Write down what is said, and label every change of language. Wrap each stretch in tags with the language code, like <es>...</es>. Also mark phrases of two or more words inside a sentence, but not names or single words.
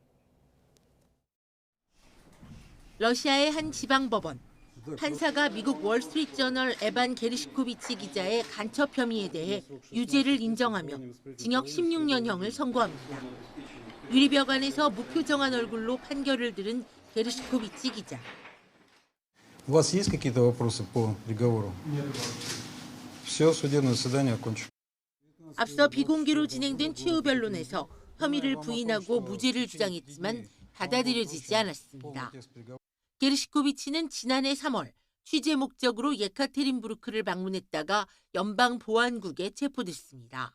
<ko>러시아의 한 지방법원. 판사가 미국 월스트리트저널 에반 게르시코비치 기자의 간첩 혐의에 대해 유죄를 인정하며 징역 16년형을 선고합니다. 유리벽 안에서 무표정한 얼굴로 판결을 들은 게르시코비치 기자.</ko> <ru>У вас есть какие-то вопросы по приговору? Все, судебное заседание окончено.</ru> <ko>앞서 비공개로 진행된 최후 변론에서 혐의를 부인하고 무죄를 주장했지만 받아들여지지 않았습니다. 게르시코비치는 지난해 3월 취재 목적으로 예카테린부르크를 방문했다가 연방보안국에 체포됐습니다.</ko>